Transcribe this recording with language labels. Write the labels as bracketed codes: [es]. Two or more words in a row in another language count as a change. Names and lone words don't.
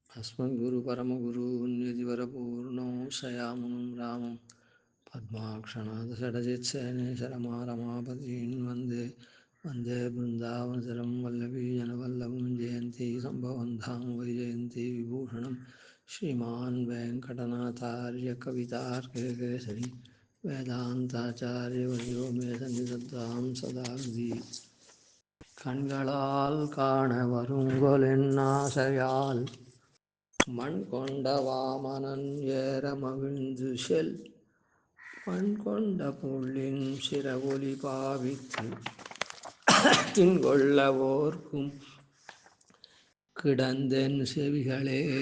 [sa] अस्मद्गुरु परमगुरु निधिवरपूर्णो शयामुनं रामं पद्माक्षणादषडजित्सेनेशरमारमापतीन् वन्दे वन्दे बृन्दावनचरं वल्लभीजनवल्लभं जयन्ती सम्भवं धाम वैजयन्ती विभूषणं श्रीमान् वेङ्कटनाथार्य कवितार्किकेसरी वेदान्ताचार्यवर्यो मे सन्निधत्तां सदा हृदि [ta] கண்களால் காண வருங்கொலென்னாசையால் மண் கொண்ட வாமனன் ஏற மகிழ்ந்து செல் மண் கொண்ட புள்ளின் சிறவொலி பாவித்து தின்கொள்ளவோர்க்கும் கிடந்தென் செவிகளே.